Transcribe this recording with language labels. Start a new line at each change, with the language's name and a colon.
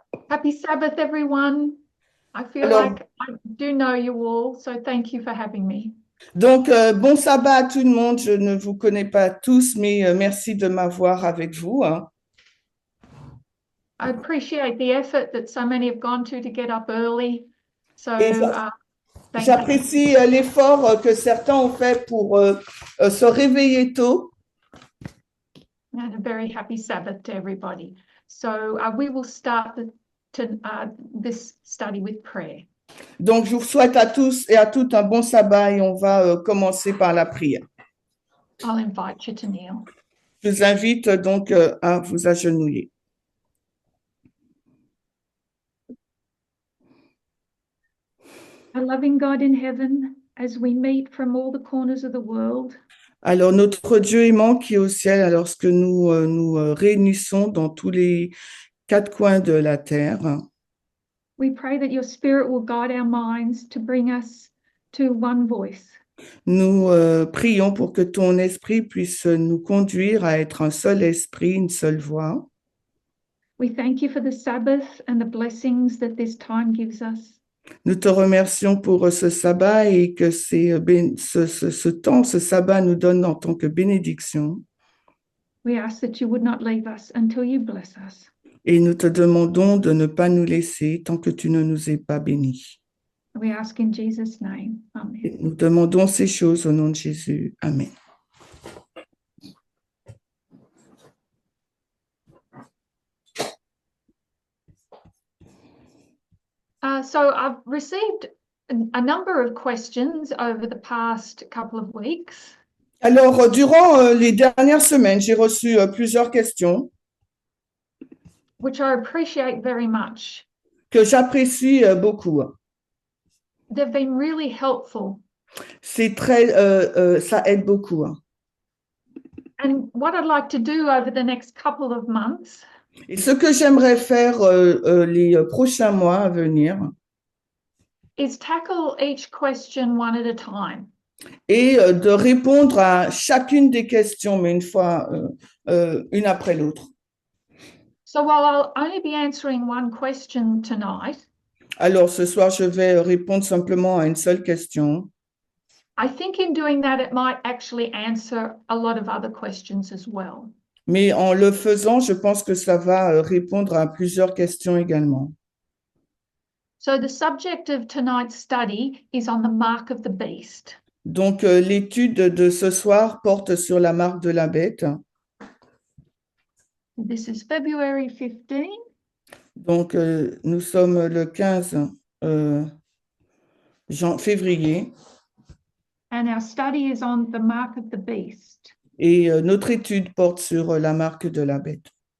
English: Happy Sabbath, everyone. I feel
French: Alors,
English: like I do know you all, so thank you for having me.
French: donc, bon sabbat à tout le monde. Je ne vous connais pas tous, mais merci de m'avoir avec vous, hein.
English: I appreciate the effort that so many have gone to get up early. So
French: Et
English: thank you.
French: j'apprécie l'effort que certains ont fait pour se réveiller tôt.
English: And a very happy Sabbath to everybody. So we will start this study with prayer.
French: Donc, je vous souhaite à tous et à toutes un bon sabbat et on va commencer par la prière.
English: I'll invite you to kneel.
French: Je vous invite donc à vous agenouiller.
English: Our loving God in heaven, as we meet from all the corners of the world,
French: Alors, notre Dieu aimant qui est au ciel, lorsque nous nous réunissons dans tous les quatre coins de la terre,
English: we pray that your Spirit will guide our minds to bring us to one voice.
French: nous prions pour que ton esprit puisse nous conduire à être un seul esprit, une seule voix.
English: We thank you for the Sabbath and the blessings that this time gives us.
French: Nous te remercions pour ce sabbat et que ce temps, ce sabbat nous donne en tant que bénédiction.
English: We ask that you would not leave us until you bless us.
French: Et nous te demandons de ne pas nous laisser tant que tu ne nous aies pas bénis.
English: We ask in Jesus' name. Amen.
French: Et nous demandons ces choses au nom de Jésus.
English: Amen. So I've received a number of questions over the past couple of weeks.
French: Alors, durant les dernières semaines, j'ai reçu plusieurs questions
English: which I appreciate very much.
French: que j'apprécie beaucoup.
English: They've been really helpful.
French: C'est très, ça aide beaucoup.
English: And what I'd like to do over the next couple of months
French: Et ce que j'aimerais faire les prochains mois à venir
English: is tackle each question one at a time.
French: Et de répondre à chacune des questions, mais une après l'autre.
English: So while I'll only be answering one question tonight,
French: alors ce soir, je vais répondre simplement à une seule question.
English: I think in doing that, it might actually answer a lot of other questions as well.
French: Mais en le faisant, je pense que ça va répondre à plusieurs questions également.
English: So the subject of tonight's study is on the mark of the beast.
French: Donc, l'étude de ce soir porte sur la marque de la bête.
English: This is February 15.
French: Donc, nous sommes le 15 février.
English: And our study is on the mark of the beast.
French: Et notre étude porte sur la marque de la bête.